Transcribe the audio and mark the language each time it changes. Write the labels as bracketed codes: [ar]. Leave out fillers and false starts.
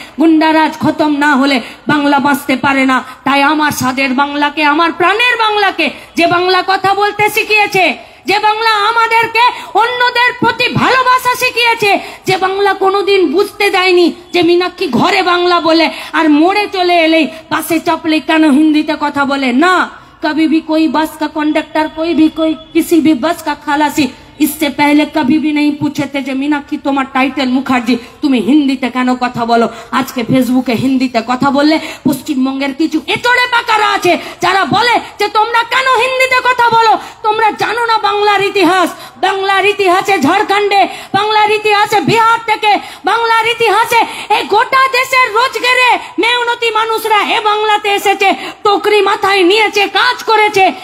[bn] গুন্ডারাজ খতম না হলে বাংলা বাঁচতে পারে না। তাই আমার স্বাদের বাংলাকে, আমার প্রাণের বাংলাকে, যে বাংলা কথা বলতে শিখিয়েছে, যে বাংলা আমাদেরকে অন্যদের প্রতি ভালোবাসা শিখিয়েছে, যে বাংলা কোনোদিন বুঝতে দেয়নি যে মীনাক্ষী ঘরে বাংলা বলে আর মোড়ে চলে এলেই বাসে চাপলে কেন হিন্দিতে কথা বলে না। [hi] कभी भी कोई बस का कंडक्टर, कोई किसी भी बस का खलासी इससे पहले कभी भी नहीं पूछे थे [bn] যে মীনাক্ষী তোমার টাইটেল মুখার্জি, তুমি হিন্দিতে কেন কথা বলো। আজকে ফেসবুকে হিন্দিতে কথা বললে পশ্চিমবঙ্গের কিছু এচড়ে পাকারা আছে যারা বলে যে তোমরা কেন হিন্দিতে কথা বলো। তোমরা জানো না বাংলার ইতিহাস। বাংলার ইতিহাসে ঝাড়খণ্ডে, বাংলার ইতিহাসে বিহার থেকে, বাংলার ইতিহাসে এই গোটা দেশের রোজগারে মেহনতি মানুষরা এ বাংলাতে এসেছে, টকরি মাথায় নিয়েছে, কাজ করেছে।